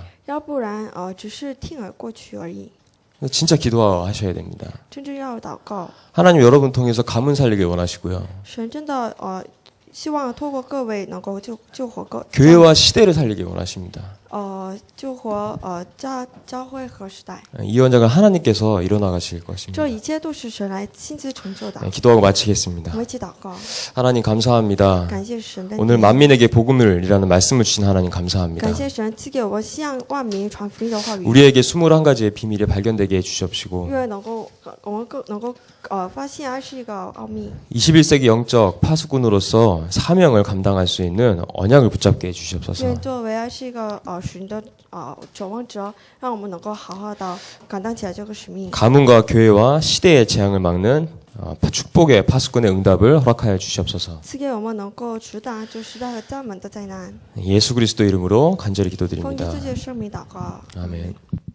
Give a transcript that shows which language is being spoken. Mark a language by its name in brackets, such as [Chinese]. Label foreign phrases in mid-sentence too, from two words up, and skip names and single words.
[Chinese] 要不然只是听而过去而已。 [Korean] 진짜 기도하셔야 됩니다. [Chinese] 真正要祷告， [Korean] 하나님 여러분 통해서 가문 살리길 원하시고요. [Chinese] 神真的希望透过各位能够救活各 [Korean] 교회와 시대를 살리길 원하십니다. [Chinese] 救活教会和时代。 [Korean] 이 원작을 하나님께서 이뤄나가실 것입니다. [Chinese] 这一切都是神来亲自成就的。 [Korean] 기도하고 마치겠습니다. [Chinese] 我们一起祷告， [Korean] 하나님 감사합니다. [Chinese] 感谢神的 [Korean] 오늘 만민에게 복음을이라는 말씀을 주신 하나님 감사합니다. [Chinese] 感谢神赐给我们向万民传福音的话语， [Korean] 우리에게 21가지의 비밀이 발견되게 해주시옵시고 [Chinese] 因为我们更能够发现21个奥秘。 [Korean] 21세기 영적 파수꾼으로서 사명을 감당할 수 있는 언약을 붙잡게 [Chinese] 因为 [Korean] 해주시옵소서. [Chinese] 作为21个神的守望者，让我们能够好好的感当起来这个使命。 [Korean] 가문과 교회와 시대의 재앙을 막는 축복의 파수꾼의 응답을 허락하여 주시옵소서. [Chinese] 赐给我们能够抵挡这时代和家门的灾难。 [Korean] 예수 그리스도 이름으로 간절히 [Chinese] 奉 [Korean] 기도드립니다. [Chinese] 耶稣基督圣名祷告。 [Korean] 아멘.